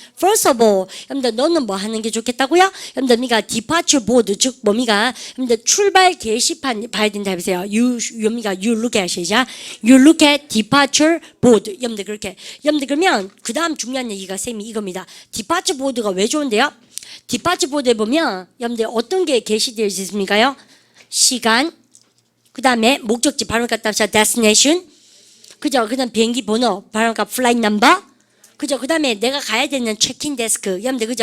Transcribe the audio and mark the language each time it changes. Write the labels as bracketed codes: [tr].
[ko] First of all, 여러분들 너는 뭐 하는 게 좋겠다고요? 여러분들 미가 departure board 즉 뭡니까? 여러분들 출발 게시판 봐야 된다 해보세요. [en] You look at 시작. You look at departure board. [ko] 여러분들 그렇게. 여러분들 그러면 그 다음 중요한 얘기가 쌤이 이겁니다. departure board가 왜 좋은데요? 디파처 보드에 보면 여러분들 어떤 게 게시되어 있습니까요? 시간, 그 다음에 목적지 발음 갖다 합시다. destination, 그죠? 그 다음 비행기 번호 발음 갖다 flight number, 그죠? 그 다음에 내가 가야 되는 체크인 데스크. 여러분들 그죠?